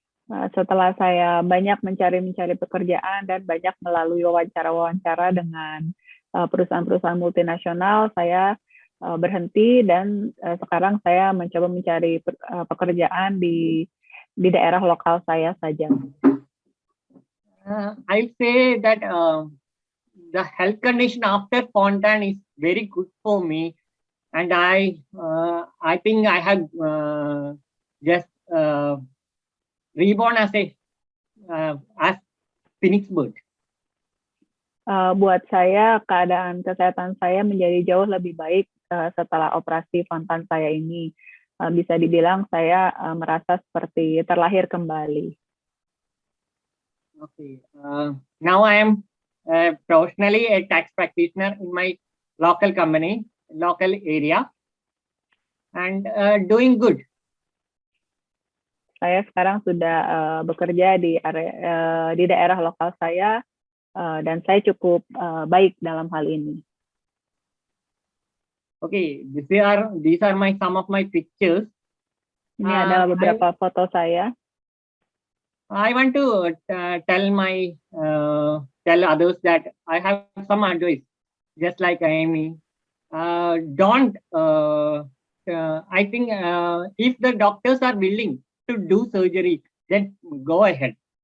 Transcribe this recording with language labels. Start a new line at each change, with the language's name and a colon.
Indonesian: Setelah saya banyak mencari pekerjaan dan banyak melalui wawancara dengan perusahaan-perusahaan multinasional, saya berhenti dan sekarang saya mencoba mencari pekerjaan di daerah lokal saya saja.
English: I'll say that the health condition after spontan is very good for me, and I think I have just reborn as phoenix bird.
Indonesian: Buat saya, keadaan kesehatan saya menjadi jauh lebih baik setelah operasi spontan saya ini. Bisa dibilang saya merasa seperti terlahir kembali.
English: Okay. Now I am professionally a tax practitioner in my local company, local area, and doing good.
Indonesian: Saya sekarang sudah bekerja di daerah lokal saya dan saya cukup baik dalam hal ini.
English: Okay, these are some of my pictures.
Indonesian: Ini adalah beberapa foto saya.
English: I want to tell others that I have some advice, just like Amy. Don't. I think if the doctors are willing to do surgery, then go ahead.